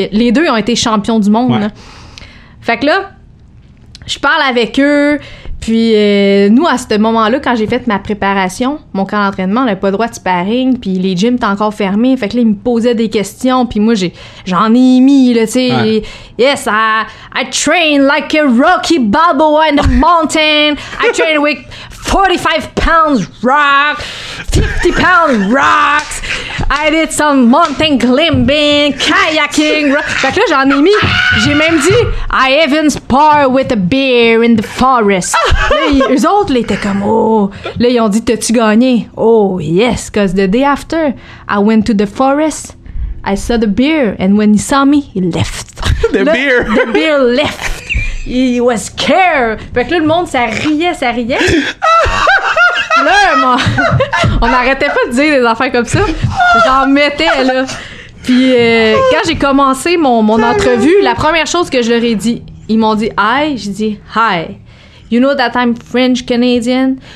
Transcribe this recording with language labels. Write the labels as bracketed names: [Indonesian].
[French] Les deux ont été champions du monde. Ouais. Là. Fait que là, je parle avec eux. Puis nous, à ce moment-là, quand j'ai fait ma préparation, mon camp d'entraînement, on n'avait pas le droit de sparring, puis les gyms étaient encore fermés. Fait que là, ils me posaient des questions, puis moi, j'en ai mis, là, tu sais. Ouais. [English] Yes, I train like a Rocky Balboa in the mountain. I train with 45 pounds rock, 50 pounds rocks. I did some mountain climbing, kayaking. [French] Fait que là, j'en ai mis. J'ai même dit, [English] I even spar with a bear in the forest. [French] Là, eux autres, là, étaient comme, oh. Là, ils ont dit, t'as-tu gagné? [English] Oh, yes, because the day after, I went to the forest, I saw the bear, and when he saw me, he left. The bear left. He was scared. [French] Fait que là, le monde, ça riait. Là, on n'arrêtait pas de dire des affaires comme ça. J'en mettais, là. Puis, quand j'ai commencé mon entrevue, la première chose que je leur ai dit, ils m'ont dit « Hi », j'ai dit « Hi. [English] You know that I'm French-Canadian?